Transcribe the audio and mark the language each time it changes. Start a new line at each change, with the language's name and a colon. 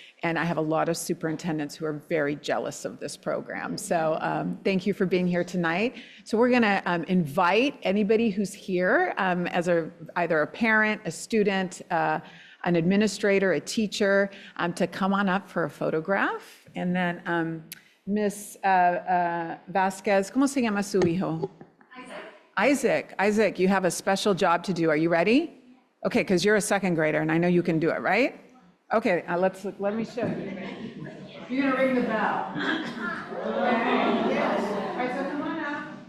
English: And I have a lot of superintendents who are very jealous of this program. So thank you for being here tonight. So we're going to invite anybody who's here as either a parent, a student, an administrator, a teacher, to come on up for a photograph. And then
Spanish: Miss Vasquez, ¿cómo se llama su hijo?
English: Isaac, you have a special job to do. Are you ready? Okay, because you're a 2nd grader, and I know you can do it, right? Okay, let me show you. You're gonna ring the bell. Okay. Yes. All right, so come on up.